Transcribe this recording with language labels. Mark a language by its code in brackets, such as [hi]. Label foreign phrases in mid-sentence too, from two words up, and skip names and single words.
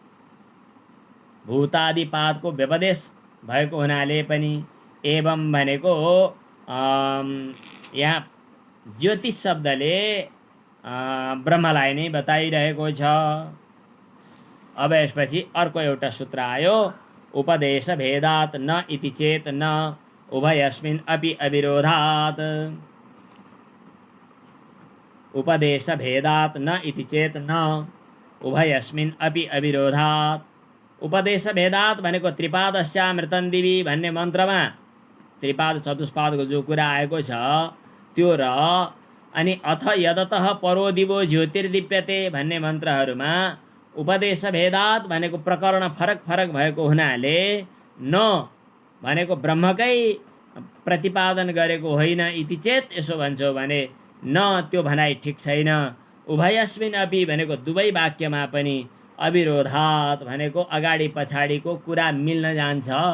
[ne] भूतादि पादको व्यपदेश भएको हुनाले पनि एवं भनेको यहाँ ज्योतिष शब्दले ब्रह्मलाई नै बताइरहेको छ। अब यसपछि अर्को एउटा सूत्र आयो, [sa] उपदेश भेदात् न इति चेत न उभयस्मिन् अपि अविरोधात्। उपदेश भेदात् न इति चेत न उभयस्मिन् अपि अविरोधात्। उपदेश भेदात् [ne] भनेको [sa] त्रिपादस्यामृतं दिवि [ne] भन्ने मन्त्रमा त्रिपाद चतुष्पादको जो कुरा आएको छ त्यो र अनि [sa] अथ यदतः परो दिवो ज्योतिर्दीप्यते [ne] भन्ने मन्त्रहरूमा [sa] उपदेश भेदात् [ne] भनेको प्रकरण फरक फरक भएको हुनाले न भनेको ब्रह्मकै प्रतिपादन गरेको होइन [sa] इति चेत [ne] यसो भन्छौ भने न त्यो भनाइ ठिक छैन। [sa] उभयस्मिन् अपि [ne] भनेको दुवै वाक्यमा पनि अविरोधात् भनेको अगाडि पछाडिको कुरा मिल्न जान्छ।